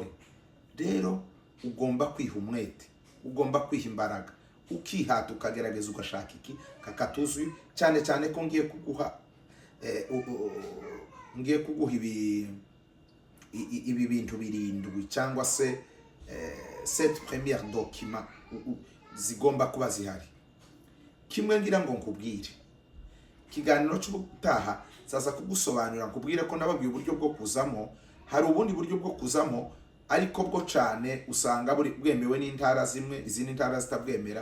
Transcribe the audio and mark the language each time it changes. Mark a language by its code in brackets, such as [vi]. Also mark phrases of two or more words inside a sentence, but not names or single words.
[rw] Rero ugomba kwiha umwete, ugomba kwiha imbaraga, ukihata, ukagerageza, ugashaka iki kakatuzuye. Cyane cyane ko ngiye kuguha ibi bintu birindwi, cyangwa se [fr] cette première document [rw] zigomba kuba zihari. Kimwe ngira ngo nkubwire, kiganiro cy'ubutaha zaza kugusobanurira, nkubwire ko nababwiye uburyo bwo kuzamo. Hari ubundi buryo bwo kuzamo, ariko bwo cyane usanga bwemewe n'intara zimwe, izindi ntara zitabwemera.